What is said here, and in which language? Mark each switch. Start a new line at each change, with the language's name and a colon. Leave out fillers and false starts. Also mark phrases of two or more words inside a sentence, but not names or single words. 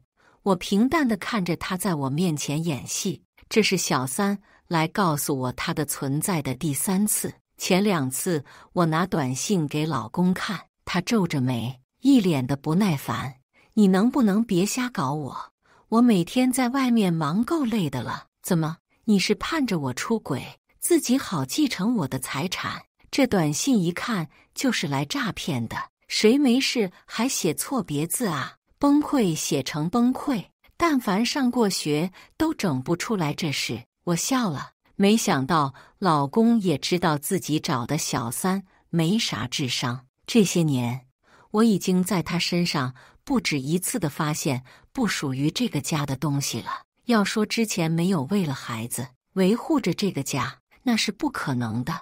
Chinese: 我平淡地看着他在我面前演戲，這是小三來告訴我他的存在的第3次。前2次我拿短信給老公看，他皺着眉，一臉的不耐煩。你能不能別瞎搞我？我每天在外面忙夠累的了，怎麼你是盼着我出軌，自己好繼承我的財產？這短信一看就是來詐騙的。誰沒事還寫錯別字啊？崩潰寫成崩潰，但凡上過學都整不出來這事。我笑了，沒想到老公也知道自己找的小三沒啥智商。這些年，我已經在他身上不止一次地發現不屬於這個家的東西了。要說之前沒有為了孩子維護着這個家，那是不可能的。